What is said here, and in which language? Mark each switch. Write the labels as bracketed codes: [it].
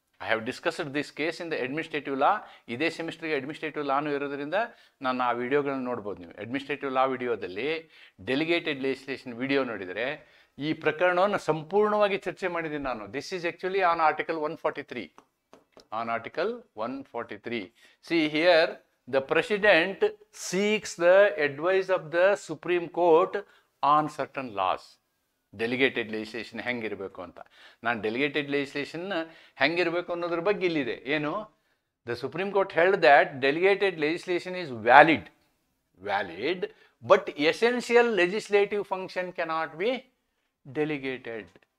[en] I have discussed this case in the administrative law. [kn] ಇದೇ ಸೆಮಿಸ್ಟ್ರಿಗೆ administrative lawn ಇರೋದ್ರಿಂದ ನಾನು ಆ ವಿಡಿಯೋಗಳನ್ನ ನೋಡ್ಬೋದು. ನೀವು ಅಡ್ಮಿನಿಸ್ಟ್ರೇಟಿವ್ ಲಾ ವಿಡಿಯೋದಲ್ಲಿ ಡೆಲಿಗೇಟೆಡ್ ಲೆಜಿಸ್ಲೇಷನ್ ವಿಡಿಯೋ ನೋಡಿದರೆ ಈ ಪ್ರಕರಣವನ್ನು ಸಂಪೂರ್ಣವಾಗಿ ಚರ್ಚೆ ಮಾಡಿದ್ದೀನಿ ನಾನು. [en] This is actually on article 143. On Article 143. See here, the President seeks the advice of the Supreme Court on certain laws. [kn] Delegated legislation ಹೆಂಗಿರಬೇಕು ಅಂತ. ನಾನು ಡೆಲಿಗೇಟೆಡ್ ಲೆಜಿಸ್ಲೇಷನ್ ಹೆಂಗಿರಬೇಕು ಅನ್ನೋದ್ರ ಬಗ್ಗೆ ಇಲ್ಲಿದೆ. [en] ಏನು, the Supreme Court held that delegated legislation is valid but essential legislative function cannot be delegated.